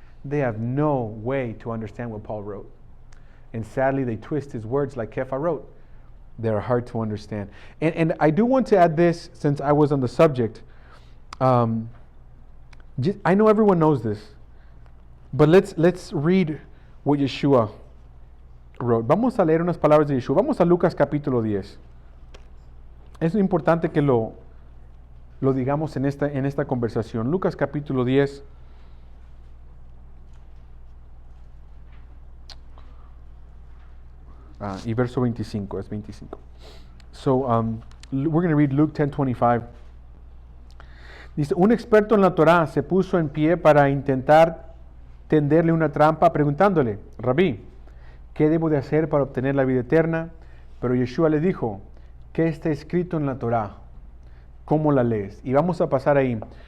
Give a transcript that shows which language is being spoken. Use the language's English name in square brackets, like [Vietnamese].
[English] They have no way to understand what Paul wrote. And sadly, they twist his words like Kepha wrote. They're hard to understand. And I do want to add this, since I was on the subject. I know everyone knows this, but let's read what Yeshua wrote. [Spanish] Vamos a leer unas palabras de Yeshua. Vamos a Lucas capítulo 10. Es importante que lo digamos en esta conversación. Lucas capítulo 10. Y verso 25, es 25. [English] So, we're going to read Luke 10:25. [Spanish] Dice, un experto en la Torá se puso en pie para intentar tenderle una trampa preguntándole, Rabí, ¿qué debo de hacer para obtener la vida eterna? Pero Yeshua le dijo, ¿qué está escrito en la Torá? ¿Cómo la lees? Y vamos a pasar ahí.